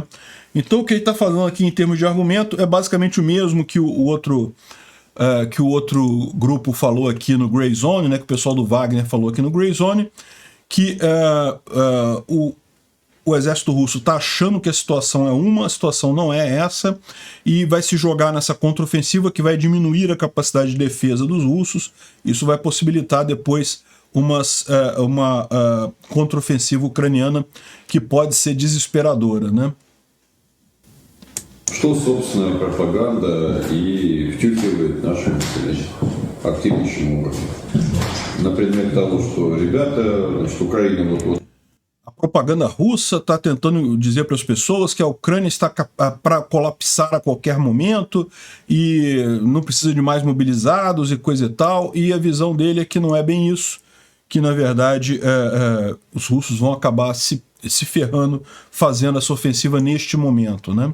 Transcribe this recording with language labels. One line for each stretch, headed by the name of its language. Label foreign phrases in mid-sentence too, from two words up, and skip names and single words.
Portuguese: Então o que ele está falando aqui em termos de argumento é basicamente o mesmo que o outro grupo falou aqui no Grey Zone, né, que o pessoal do Wagner falou aqui no Grey Zone, que o exército russo está achando que a situação é uma, a situação não é essa, e vai se jogar nessa contraofensiva que vai diminuir a capacidade de defesa dos russos. Isso vai possibilitar depois uma contraofensiva ucraniana que pode ser desesperadora, né?
Russian: Что, собственно, пропаганда и втюхивает нашим населением активнейшим образом на предмет того, что ребята, значит, Украина вот.
Portuguese: A propaganda russa está tentando dizer para as pessoas que a Ucrânia está para colapsar a qualquer momento e não precisa de mais mobilizados e coisa e tal, e a visão dele é que não é bem isso, que na verdade os russos vão acabar se ferrando fazendo essa ofensiva neste momento, né?